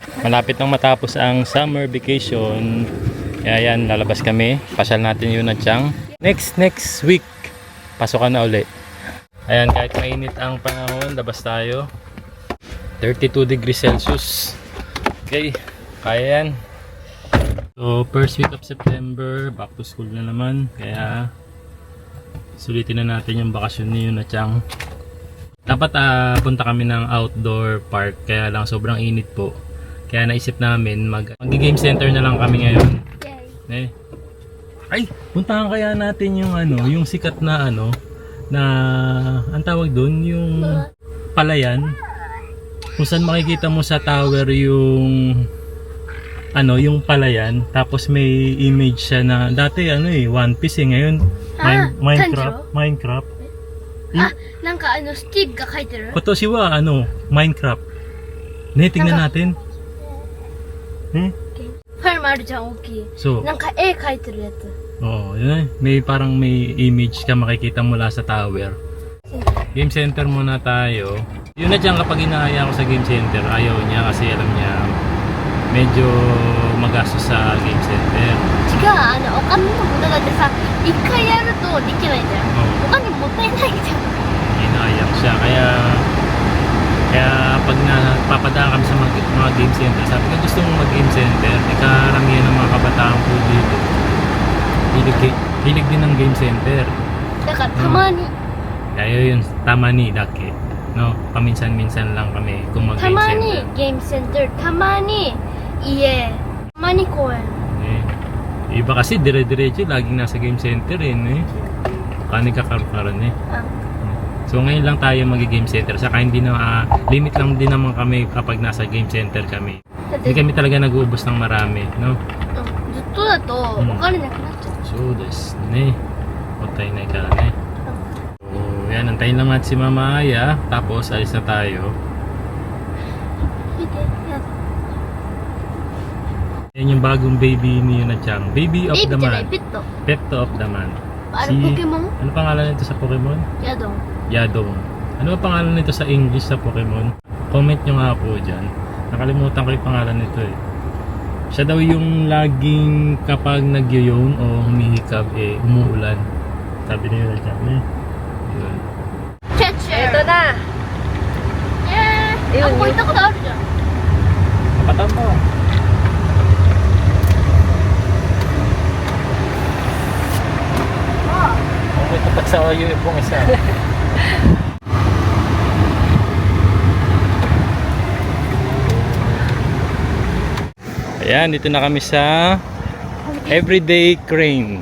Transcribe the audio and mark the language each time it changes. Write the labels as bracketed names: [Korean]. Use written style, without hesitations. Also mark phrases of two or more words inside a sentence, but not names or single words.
[Filipino] malapit nang matapos ang summer vacation. Kaya yan, lalabas kami. Pasyal natin yun at siyang. [English] Next week, [Filipino] pasokan na uli. Ayan, kahit mainit ang panahon, labas tayo. 32 [English] degrees Celsius. [Filipino] Okay, kaya yan. So, [English] first week of September, back to school [Filipino] na naman. Kaya, sulitin na natin yung bakasyon ni Yun at siyang. Dapat punta kami ng [English] outdoor park, [Filipino] kaya lang sobrang init po. Kaya naisip namin mag- [English] game center [Filipino] na lang kami ngayon. Eh. Ay, puntahan kaya natin yung yung sikat na na ang tawag doon, yung palayan. Kung saan makikita mo sa tower yung yung palayan, tapos may image siya na dati One Piece ngayon Minecraft. [Japanese] なんかスティーブが書いてる [Filipino] Koto siwa Minecraft. Tingnan natin. [Japanese] ファイルもあるじゃん、大きい。 [Filipino] So, [Japanese] なんか絵描いてるやつ。 [Filipino] oo, yun may parang may image ka makikita mula sa tower. [English] Game center [Filipino] muna tayo. Yun na dyan, kapag inaaya ako sa [English] game center, [Filipino] ayaw niya kasi alam niya medyo magastos sa [English] game center. [Japanese] 違う、お金の無駄だってさ、一回やるとできないじゃん。お金もったいないじゃん。 [Filipino] Inaaya ko siya, kaya pag napapadaan kami sa mga [English] game center, [Filipino] sabi ko gusto mong mag- [English] game center, [Filipino] karamihan ng mga kabataan po dito hilig din ng [English] game center. [Japanese] だからたまに、 [Filipino] Kaya yun, [Japanese] たまにだけ, [Filipino] no? Paminsan-minsan lang kami kung mag [Japanese] た [Filipino] game [Japanese] ま [Filipino] center. [Japanese] にゲームセンター、たまに家、たまに公園。 [Filipino] Iba kasi dire-diretso laging nasa [English] game center [Filipino] Paano kakaroon So ngayon lang tayo mag- [English] game center, [Filipino] saka hindi na limit lang din naman kami kapag nasa [English] game center [Filipino] kami. Hindi kami talaga nag-uubos ng marami, no? [Japanese] ずっとだとお金なくなっちゃう。そうですね。もったいないからね. [Filipino] So yan, antayin lang natin si Mama Aya, tapos alis na tayo. [Japanese] 見て、やだ。 [Filipino] Yan yung bagong baby ni Yun at Chang. [English] Baby of [Japanese] ベイビ [English] the [Japanese] ーじゃない、 [English] month. [Japanese] ペット。 [English] Pet of the month. [Japanese] あれ、ポケモン [Filipino] Ano pangalan nito sa Pokemon? [Japanese] ヤドン。 [Filipino] Yadong. Ano ba pangalan nito sa English sa Pokemon? Comment nyo nga po dyan. Nakalimutan ko yung pangalan nito Siya daw yung laging kapag nagyoyon o humihikab umuulan. Sabi niyo na dyan Yun. [Japanese] キャッチャー。だ。あ、ここ行ったことあるじゃん。 [Filipino] Kapatan mo. May tapat sa UFO isa. Ayan, dito na kami sa Everyday Crane.